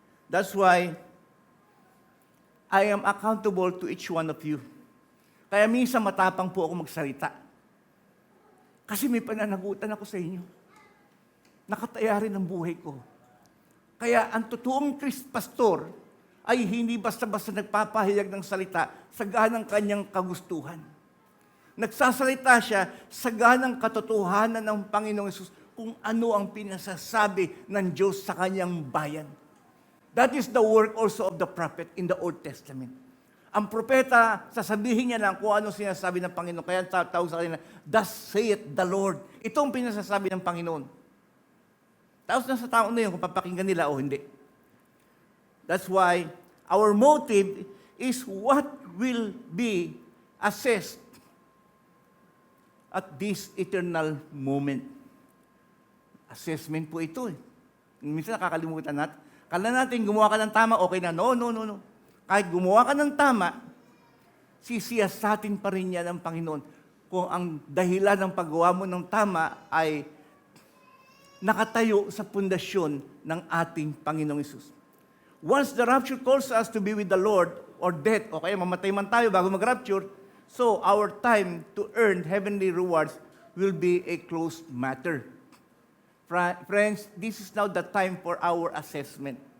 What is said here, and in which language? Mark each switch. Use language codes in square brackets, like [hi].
[en] That's why I am accountable to each one of you. [tl] Kaya minsan matapang po ako magsalita. Kasi may pananagutan ako sa inyo. Nakataya rin ang buhay ko. Kaya ang totoong pastor ay hindi basta-basta nagpapahayag ng salita sa ganang kanyang kagustuhan. Nagsasalita siya sa ganang katotohanan ng Panginoong Hesus kung ano ang pinasasabi ng Diyos sa kanyang bayan. [en] That is the work also of the prophet in the Old Testament. [tl] Ang propeta, sasabihin niya lang kung ano sinasabi ng Panginoon. Kaya tawag sa kanila, [en] thus saith the Lord. [tl] Ito ang pinasasabi ng Panginoon. Tapos na sa tao na yun kung papakinggan nila o hindi. [en] That's why our motive is what will be assessed at this eternal moment. [tl] Assessment po ito. Minsan nakakalimutan natin. Kala natin gumawa ka ng tama, okay na. No. Kahit gumawa ka ng tama, sisiyasatin pa rin yan ng Panginoon kung ang dahilan ng paggawa mo ng tama ay nakatayo sa pundasyon ng ating Panginoong Hesus. [en] Once the rapture calls us to be with the Lord or death, [tl] o kaya mamatay man tayo bago mag-rapture, [en] so our time to earn heavenly rewards will be a closed matter. Friends, this is now the time for our assessment.